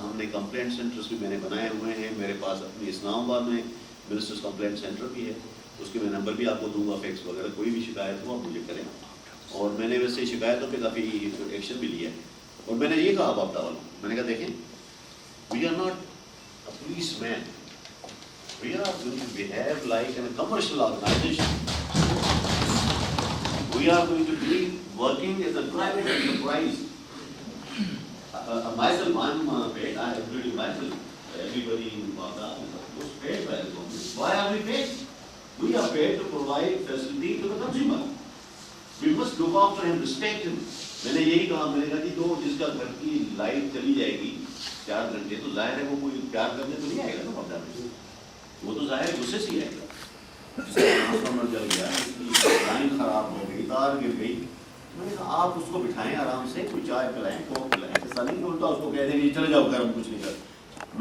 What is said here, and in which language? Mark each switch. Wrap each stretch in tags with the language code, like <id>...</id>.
<ur>ہم نے complaint centres بھی میں نے بنائے ہوئے ہیں. میرے پاس اپنی اسلام آباد میں منسٹرز کمپلینٹ سینٹر بھی ہے، اس کے میں نمبر بھی آپ کو دوں گا، فیکس وغیرہ کوئی بھی شکایت ہو آپ مجھے کریں. اور میں نے ویسے شکایتوں پہ کافی ایکشن بھی لیا ہے. اور میں نے یہ کہا باپٹا والوں، میں نے کہا دیکھیں</ur> <en>We are not a policeman, we are going to behave like an commercial organization. We are going to be working as a private enterprise. Myself, I'm paid. I am including myself. Everybody in Baghdad was paid by the government. Why are we paid? We are paid to provide facility to the consumer. We must look after him, respect him.</en> <ur>میں نے یہی کہا، میں نے کہا جی تو جس کا گھر کی لائٹ چلی جائے گی 4 گھنٹے تو ظاہر ہے وہ کوئی پیار کرنے تو نہیں آئے گا نا بابا میں، وہ تو ظاہر غصے سے ہی آئے گا. ٹرانسفارمر جل گیا، اس کی لائن خراب ہو گئی، تار گر گئی. میں نے کہا آپ اس کو بٹھائیں آرام سے، کوئی چائے پلائیں، کوک پلائیں، ایسا نہیں کہ الٹا اس کو کہہ دیں گے چلے جاؤ گھر ہم کچھ نہیں کر.</ur>